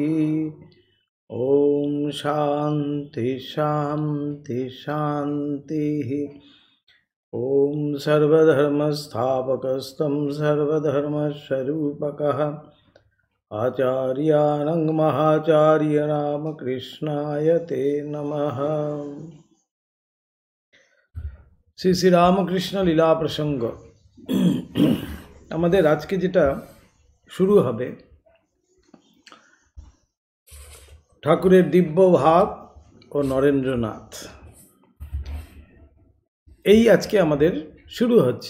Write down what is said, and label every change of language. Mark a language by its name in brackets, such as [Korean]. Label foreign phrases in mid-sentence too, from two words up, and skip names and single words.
[Sanskrit] ॐ शान्ति शान्ति शान्तिः। ॐ सर्वधर्मस्थापकस्तं सर्वधर्मस्वरूपकः आचार्यानं महाचार्य रामकृष्णाय ते नमः। [Bangla] শ্রী শ্রী রামকৃষ্ণ লীলা প্রসঙ্গ আমাদের আজকে যেটা শুরু হবে, ঠাকুরের দিব্য ভাব ও নরেন্দ্রনাথ, এই আজকে আমাদের শুরু হচ্ছে।